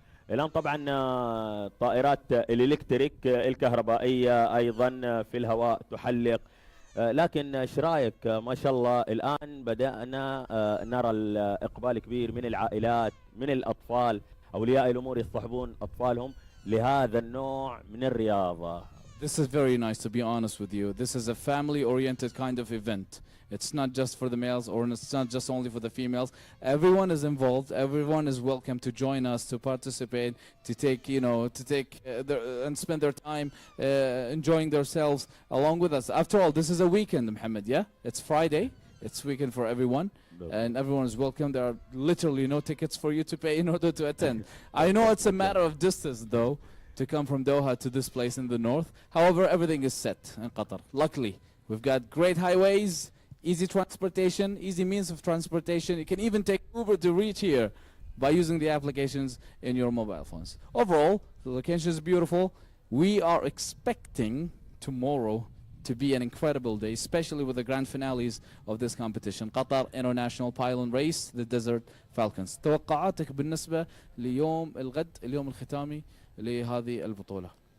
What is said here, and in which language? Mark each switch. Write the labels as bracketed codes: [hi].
[ar] الآن طبعا طائرات الإلكتريك الكهربائية أيضا في الهواء تحلق، لكن ايش رايك؟ ما شاء الله الآن بدأنا نرى الإقبال كبير من العائلات، من الأطفال، أولياء الأمور يصطحبون أطفالهم لهذا النوع من الرياضة. [en] This is very nice, to be honest with you. This is a family-oriented kind of event. It's not just for the males, or it's not just only for the females. Everyone is involved. Everyone is welcome to join us, to participate, to take, and spend their time enjoying themselves along with us. After all, this is a weekend, Mohammed, yeah? It's Friday. It's weekend for everyone. And everyone is welcome. There are literally no tickets for you to pay in order to attend. I know it's a matter of distance, though, to come from Doha to this place in the north. However, everything is set in Qatar. Luckily, we've got great highways, easy transportation, easy means of transportation. You can even take Uber to reach here by using the applications in your mobile phones. Overall, the location is beautiful. We are expecting tomorrow to be an incredible day, especially with the grand finales of this competition. Qatar International Paylon Race, the Desert Falcons. [ar] توقعاتك بالنسبة ليوم الغد، اليوم الختامي لهذه البطولة؟